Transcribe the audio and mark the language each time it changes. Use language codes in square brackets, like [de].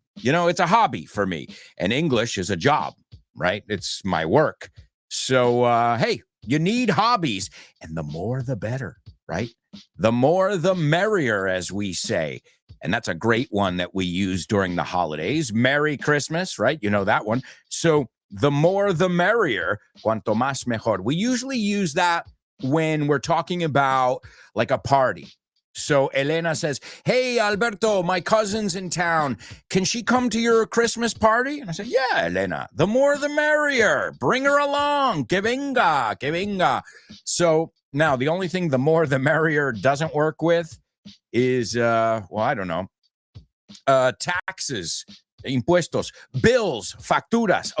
[en] It's a hobby for me, and English is a job, right? It's my work. So, hey, you need hobbies, and the more the better, right? The more the merrier, as we say. And that's a great one that we use during the holidays. Merry Christmas, right? You know that one. So the more the merrier, [es] cuanto más mejor. [en] We usually use that when we're talking about like a party. So Elena says, hey, Alberto, my cousin's in town. Can she come to your Christmas party? And I said, yeah, Elena, the more the merrier. Bring her along. [es] Que venga, que venga. [en] So now the only thing the more the merrier doesn't work with is, I don't know, taxes, impuestos, bills, facturas.